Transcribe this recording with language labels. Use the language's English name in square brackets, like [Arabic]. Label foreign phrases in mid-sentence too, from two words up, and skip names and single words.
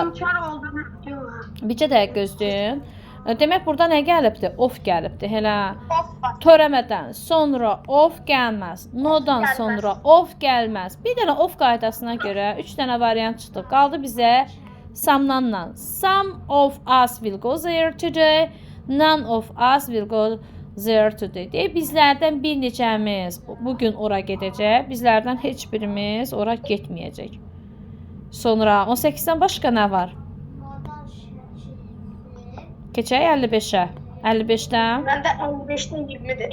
[Turkish] inkar olduğunu diyorlar. [Azerbaijani] bircə dəqiqə gözləyin. Demək burada nə gəlibdi? Of gəlibdi. Hələ Of var. törəmədən sonra of gəlməz. Nodan Gəlməz. sonra of gəlməz. Bir dənə of qaydasına görə 3 dənə variant çıxdı. Qaldı bizə some'danla. [English] Some of us will go there today. None of us will go there today. [Azerbaijani] Deyək, bizlərdən bir neçəmiz bugün ora gedəcək. Bizlərdən heç birimiz ora getməyəcək. Sonra 18-dən başqa nə var? Keçək 55-ə. 55-dən. [Turkish] Ben de 55'ten 20'de.